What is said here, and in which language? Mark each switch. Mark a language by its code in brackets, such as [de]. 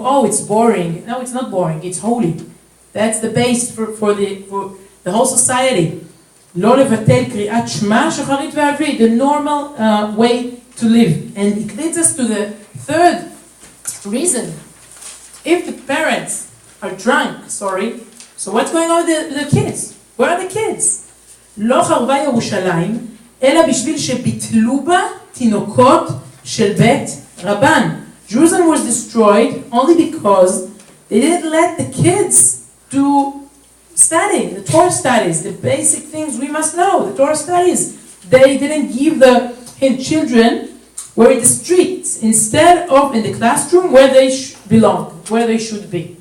[en] Oh, it's boring. No, it's not boring. It's holy. That's the base for the whole society. [he] Lo levatel Kriyat Shema Shacharit ve'Arvit, [en] the normal way to live. And it leads us to the third reason. If the parents are drunk, so what's going on with the kids? Where are the kids? [he] לא חרבה ירושלים, אלא בשביל שביטלו בה תינוקות של בית רבן. [en] Jerusalem was destroyed only because they didn't let the kids do study, the Torah studies, the basic things we must know, the Torah studies. They didn't give the children were in the streets instead of in the classroom where they belong, where they should be.